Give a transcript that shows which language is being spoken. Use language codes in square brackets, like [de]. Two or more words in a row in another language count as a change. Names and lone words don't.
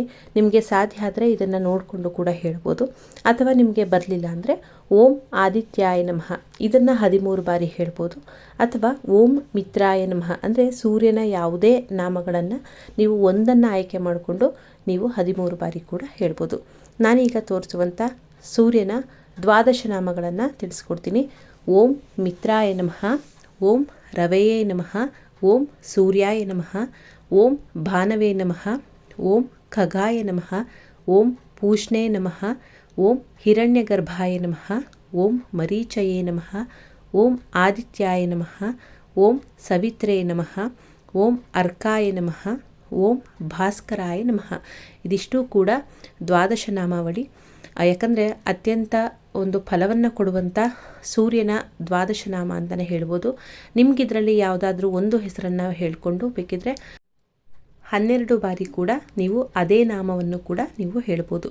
[kn] ನಿಮಗೆ ಸಾಧ್ಯ ಆದರೆ ಇದನ್ನು ನೋಡಿಕೊಂಡು ಕೂಡ ಹೇಳ್ಬೋದು. ಅಥವಾ ನಿಮಗೆ ಬರಲಿಲ್ಲ ಅಂದರೆ [sa] ಓಂ ಆದಿತ್ಯಾಯ ನಮಃ [kn] ಇದನ್ನು 13 ಬಾರಿ ಹೇಳ್ಬೋದು. ಅಥವಾ [sa] ಓಂ ಮಿತ್ರಾಯ ನಮಃ [kn] ಅಂದರೆ ಸೂರ್ಯನ ಯಾವುದೇ ನಾಮಗಳನ್ನು ನೀವು ಒಂದನ್ನು ಆಯ್ಕೆ ಮಾಡಿಕೊಂಡು ನೀವು 13 ಬಾರಿ ಕೂಡ ಹೇಳ್ಬೋದು. ನಾನೀಗ ತೋರಿಸುವಂಥ ಸೂರ್ಯನ 12 ನಾಮಗಳನ್ನು ತಿಳಿಸ್ಕೊಡ್ತೀನಿ. [sa] ಓಂ ಮಿತ್ರಾಯ ನಮಃ, ಓಂ ರವೆಯೇ ನಮಃ, ಓಂ ಸೂರ್ಯಾಯ ನಮಃ, ಓಂ ಭಾನವೇ ನಮಃ, ಓಂ ಖಗಾಯ ನಮಃ, ಓಂ ಪೂಷ್ಣೇ ನಮಃ, ಓಂ ಹಿರಣ್ಯಗರ್ಭಾಯ ನಮಃ, ಓಂ ಮರೀಚಯೇ ನಮಃ, ಓಂ ಆದಿತ್ಯಾಯ ನಮಃ, ಓಂ ಸವಿತ್ರೇ ನಮಃ, ಓಂ ಅರ್ಕಾಯ ನಮಃ, ಓಂ ಭಾಸ್ಕರಾಯ ನಮಃ. [kn] ಇದಿಷ್ಟು ಕೂಡ 12 ನಾಮಾವಳಿ. ಯಾಕಂದರೆ ಅತ್ಯಂತ ಒಂದು ಫಲವನ್ನು ಕೊಡುವಂಥ ಸೂರ್ಯನ 12 ನಾಮ ಅಂತಲೇ ಹೇಳ್ಬೋದು. ನಿಮಗಿದರಲ್ಲಿ ಯಾವುದಾದ್ರೂ ಒಂದು ಹೆಸರನ್ನು ಹೇಳಿಕೊಂಡು ಬೇಕಿದ್ರೆ 12 ಬಾರಿ ಕೂಡ ನೀವು ಅದೇ ನಾಮವನ್ನು ಕೂಡ ನೀವು ಹೇಳ್ಬೋದು.